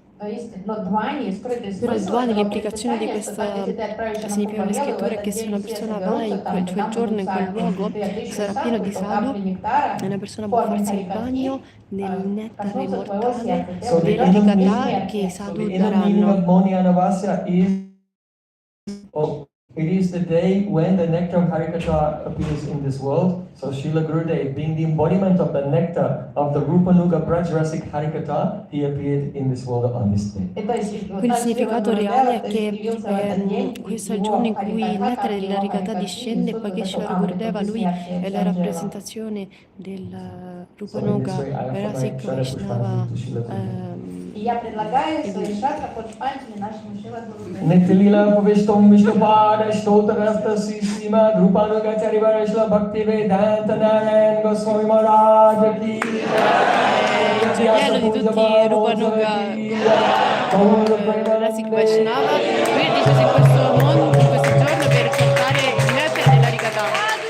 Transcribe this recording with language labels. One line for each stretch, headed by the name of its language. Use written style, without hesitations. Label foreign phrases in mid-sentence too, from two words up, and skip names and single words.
Italian: Però il Dwani, l'implicazione di questa significa le scritture è che se una persona va in quel giorno, in quel luogo, sarà pieno di sadhu e una persona può farsi il bagno nel nettare immortale dell'Harikatha che i sadhu daranno.
English: It is the day when the nectar of Harikatha appears in this world. So Srila Gurudev, being the embodiment of the nectar of the Rupanuga Brajrasic Harikatha, he appeared in this world on this day.
Italian: Quindi il significato reale è che questo è il giorno in cui il nettare dell'Harikatha discende e poiché Srila Gurudeva, lui è la rappresentazione del Rupanuga Brajrasic Vaishnava.
Sanskrit: Nitilila Pavishtam Vishnupada Shtotarasta Sisima Rupanuga Charivarashla Bhakti Vedanta Narayan Goswami Maharaj Ki
Italian: Il gioiello di tutti Rupanuga Brajrasic Vaishnava, lui è deciso in questo mondo, in questo giorno per portare il nettare dell'Harikatha.